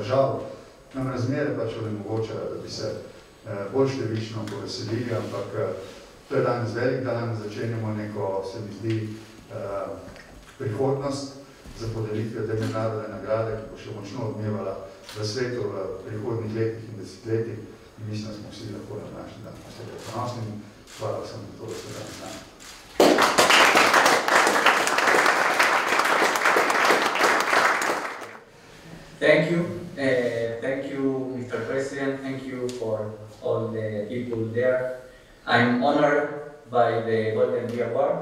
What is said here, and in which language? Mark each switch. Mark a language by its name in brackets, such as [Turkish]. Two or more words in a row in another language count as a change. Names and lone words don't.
[Slovenian] Žal, nam razmere pač onemogočajo, da bi se bolj številčno poveselili, ampak to je danes velik dan, začenjamo neko, se mi zdi, prihodnost za podelitve te mednarodne nagrade, ki bo še močno odmevala v svetu v prihodnih letih in desetletjih in mislim, da smo vsi lahko na današnji dan posebej ponosni. Hvala sem za to, da ste danes z nami. [English] Thank you, Mr. President. Thank you for all the people there. I'm honored by the Golden Bee Award.